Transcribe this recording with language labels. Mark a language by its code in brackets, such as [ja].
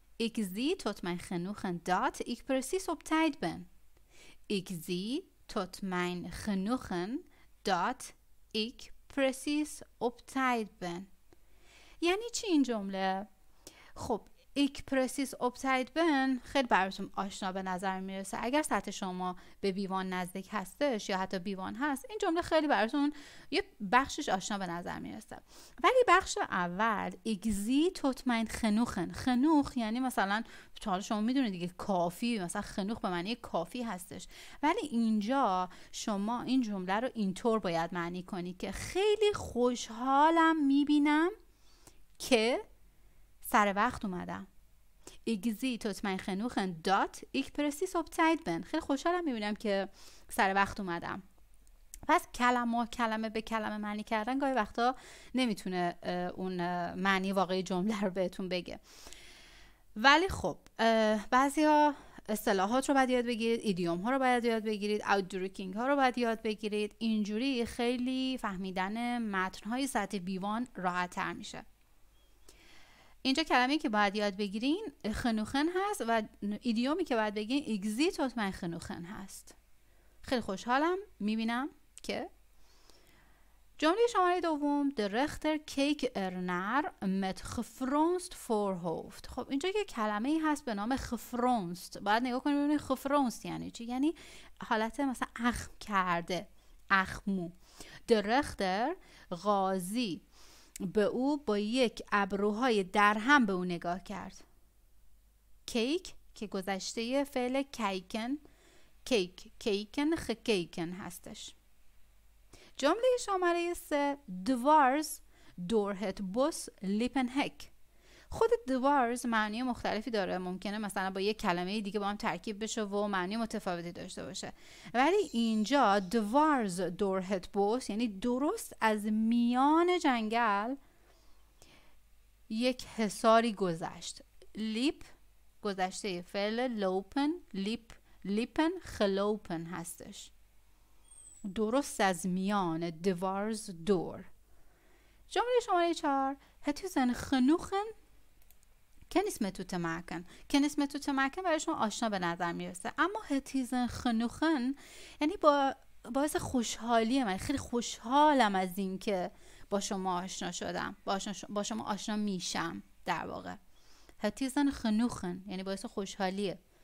[nl] Ik zie tot mijn genoegen dat ik precies op tijd ben. Ik zie tot mijn genoegen dat ik precies op tijd ben. [fa] یعنی چی این جمله؟ خب [nl] ik precies op tijd ben [fa] خیلی براتون آشنا به نظر میرسه. اگر سطح شما به بیوان نزدیک هستش یا حتی بیوان هست، این جمله خیلی براتون یه بخشش آشنا به نظر میرسه. ولی بخش اول [nl] ik zie tot mijn genoegen. [fa] خنوخ یعنی مثلا حالا شما میدونید دیگه کافی، مثلا خنوخ به معنی کافی هستش. ولی اینجا شما این جمله رو اینطور باید معنی کنی که خیلی خوشحالم میبینم که سر وقت اومدم. [nl] Ik zie tot mijn genoegen dat ik precies op tijd ben. [fa] خیلی خوشحالم میبینم که سر وقت اومدم. پس کلمه به کلمه معنی کردن گاهی وقتا نمیتونه اون معنی واقعی جمله رو بهتون بگه. ولی خب بعضی ها اصطلاحات رو باید یاد بگیرید، ایدیوم ها رو باید یاد بگیرید، outdrucking ها رو باید یاد بگیرید. اینجوری خیلی فهمیدن متن های سطح بیوان راحت تر میشه. اینجا کلمه‌ای که باید یاد بگیرین خنوخن هست و ایدیومی که باید بگین [nl] ik zie tot mijn genoegen [fa] هست. خیلی خوشحالم میبینم که. جمله شماره دوم [nl] de rechter keek ernaar met gefronst voorhoofd. [fa] خب اینجا یه کلمه‌ای هست به نام gefronst. باید نگاه کنیم ببینید gefronst یعنی چی؟ یعنی حالت مثلا اخم کرده، اخمو. [nl] de rechter [fa] قاضی به او با یک ابروهای درهم به او نگاه کرد. کیک که گذشته فعل کیکن، کیکن gekeken هستش. جمله شماره 3 [nl] dwars door het bos liep een hek. [fa] خود dwars معنی مختلفی داره. ممکنه مثلا با یک کلمه دیگه با هم ترکیب بشه و معنی متفاوتی داشته باشه. ولی اینجا [nl] dwars door het bos [fa] یعنی درست از میان جنگل یک حصاری گذشت. لیپ گذشته فعل لوپن، لیپن خلوپن هستش. درست از میان [nl] dwars door. [fa] جمله شماره 4 [nl] het is een genoegen kennis met u te maken. kennis met u te maken [fa] برای شما آشنا به نظر میرسه، اما [nl] het is een genoegen [fa] یعنی باعث خوشحالیه. من خیلی خوشحالم از این که با شما آشنا شدم، با شما آشنا میشم. در واقع [nl] het is een genoegen [fa] یعنی باعث خوشحالیه.